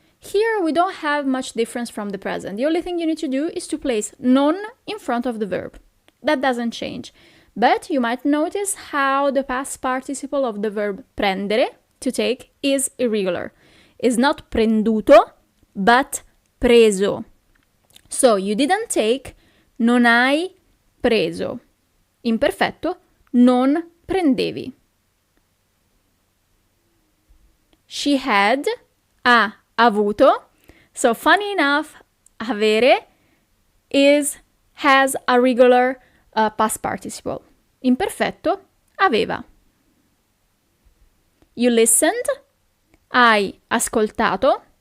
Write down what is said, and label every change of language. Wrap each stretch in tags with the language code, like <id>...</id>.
<en>Here we don't have much difference from the present. The only thing you need to do is to place non in front of the verb. That doesn't change. But you might notice how the past participle of the verb prendere, to take, is irregular. It's not prenduto, but preso. So, you didn't take,</en> <it>non hai preso. Imperfetto, non prendevi.</it> <en>She had,</en> <it>ha avuto.</it> <en>So, funny enough, avere has a regular past participle.</en> <it>Imperfetto, aveva.</it> <en>You listened,</en> <it>hai ascoltato.</it>